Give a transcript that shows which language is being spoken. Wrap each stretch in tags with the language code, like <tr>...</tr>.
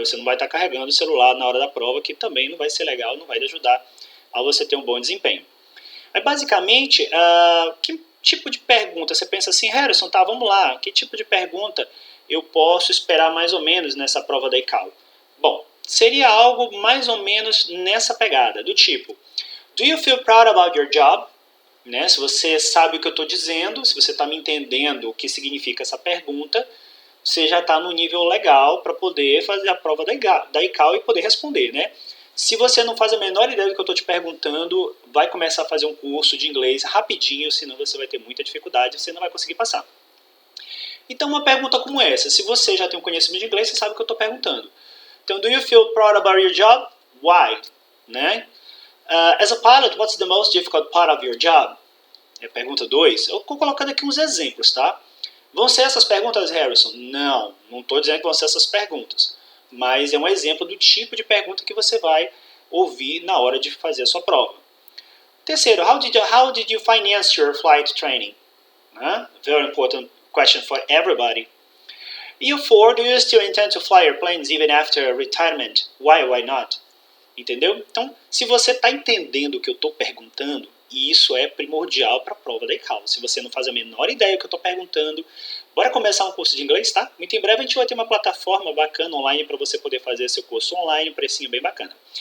<pt>Você não vai estar carregando o celular na hora da prova, que também não vai ser legal, não vai ajudar a você ter um bom desempenho. Mas, basicamente, que tipo de pergunta? Você pensa assim, Harrison, tá, vamos lá. Que tipo de pergunta eu posso esperar mais ou menos nessa prova da ICAO? Bom, seria algo mais ou menos nessa pegada, do tipo...</pt> <en>Do you feel proud about your job?</en> <pt>Né? Se você sabe o que eu estou dizendo, se você está me entendendo o que significa essa pergunta, você já está no nível legal para poder fazer a prova da ICAO e poder responder. Né? Se você não faz a menor ideia do que eu estou te perguntando, vai começar a fazer um curso de inglês rapidinho, senão você vai ter muita dificuldade e você não vai conseguir passar. Então, uma pergunta como essa, se você já tem um conhecimento de inglês, você sabe o que eu estou perguntando. Então,</pt> <en>do you feel proud about your job? Why?</en> <pt>Né?</pt> <en>As a pilot, what's the most difficult part of your job?</en> <pt>Pergunta 2. Eu estou colocando aqui uns exemplos, tá? Vão ser essas perguntas, Harrison? Não estou dizendo que vão ser essas perguntas. Mas é um exemplo do tipo de pergunta que você vai ouvir na hora de fazer a sua prova. Terceiro,</pt> <en>how did you finance your flight training? Very important question for everybody.</en> <pt>E o 4,</pt> <en>do you still intend to fly airplanes even after retirement? Why not?</en> <pt>Entendeu? Então, se você está entendendo o que eu estou perguntando, isso é primordial para a prova da ICAO. Se você não faz a menor ideia do que eu estou perguntando, bora começar um curso de inglês, tá? Muito em breve a gente vai ter uma plataforma bacana online para você poder fazer seu curso online, um precinho bem bacana.</pt>